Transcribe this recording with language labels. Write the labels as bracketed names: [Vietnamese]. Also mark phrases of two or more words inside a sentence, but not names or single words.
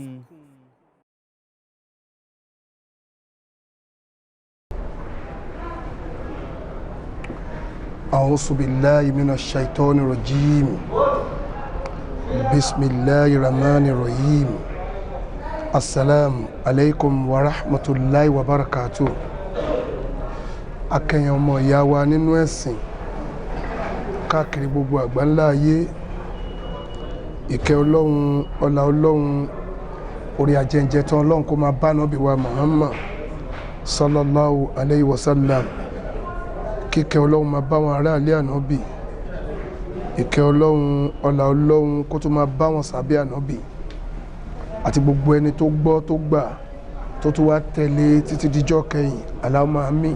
[Arabic] أعوذ بالله من الشيطان الرجيم بسم الله الرحمن الرحيم السلام عليكم ورحمة الله وبركاته [Yoruba] akẹ́yìn ọmọ ìyá wa nínú ẹ̀sìn káàkiri gbogbo àgbáńlá ayé ìkẹ́ ọlọ́run ọlá ọlọ́run orí ajẹ́njẹ́ tán ọlọ́run kó máa bá Ànábì wa Muhammad [Arabic] صلى الله عليه وسلم [Yoruba] kíkẹ́ ọlọ́run máa bá wọn aráàlú Ànábì ìkẹ́ ọlọ́run ọlá ọlọ́run kó tó máa bá wọn sàbí Ànábì àti gbogbo ẹni tó gbọ́ tó gbà tó tún wá tẹ̀lé títí díjọ́ kẹyìn [Arabic] اللهم آمين.